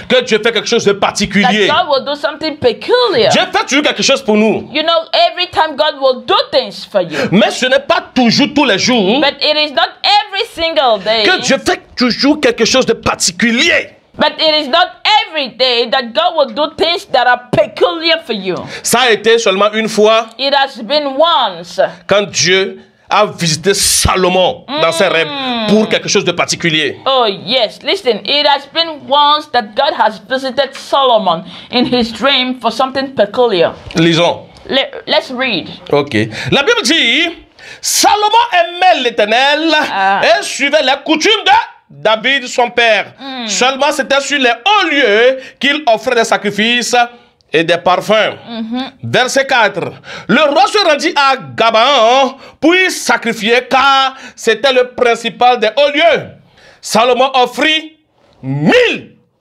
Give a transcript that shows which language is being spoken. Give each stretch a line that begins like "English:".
French: que Dieu fait quelque chose de
English: that
French: particulier.
English: God will do something peculiar.
French: Dieu fait toujours quelque chose pour nous.
English: You know, every time God will do things for you.
French: Mais ce n'est pas toujours tous les jours
English: But it is not every single day.
French: que Dieu fait toujours quelque chose de particulier.
English: But it is not every day that God will do things that are peculiar for you.
French: Ça a été seulement une fois
English: It has been once
French: quand Dieu a visité Salomon dans ses rêves pour quelque chose de particulier.
English: Oh yes, listen, it has been once that God has visited Solomon in his dream for something peculiar.
French: Lisons.
English: Let's read. Ok.
French: La Bible dit, Salomon aimait l'Éternel et suivait les coutumes de David son père. Seulement c'était sur les hauts lieux qu'il offrait des sacrifices et des parfums. Verset 4. Le roi se rendit à Gabaon pour y sacrifier car c'était le principal des hauts lieux. Salomon offrit 1000